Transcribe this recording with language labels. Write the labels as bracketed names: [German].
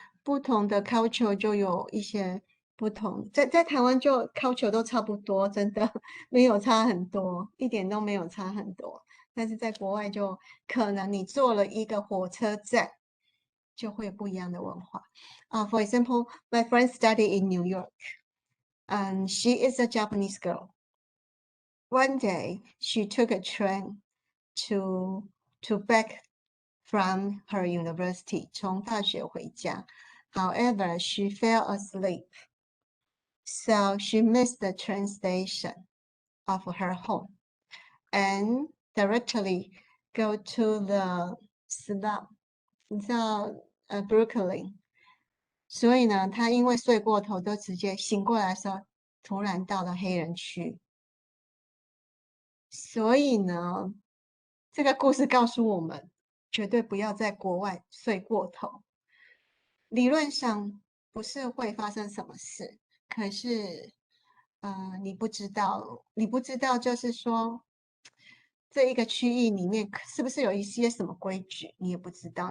[Chinese] 不同的 culture 就有一些不同，在台湾就 culture 都差不多，真的没有差很多，一点都没有差很多。但是在国外就可能你坐了一个火车站，就会有不一样的文化。 [English] For example, my friend studied in New York, and she is a Japanese girl. One day, she took a train to back from her university, [Chinese] 从大学回家。 [English] However, she fell asleep, so she missed the train station of her home and directly go to the slum, [Chinese] 你知道Brooklyn。所以呢，她因为睡过头，就直接醒过来的时候，突然到了黑人区。所以呢，这个故事告诉我们，绝对不要在国外睡过头。理论上不是会发生什么事，可是，你不知道，就是说，这一个区域里面是不是有一些什么规矩，你也不知道。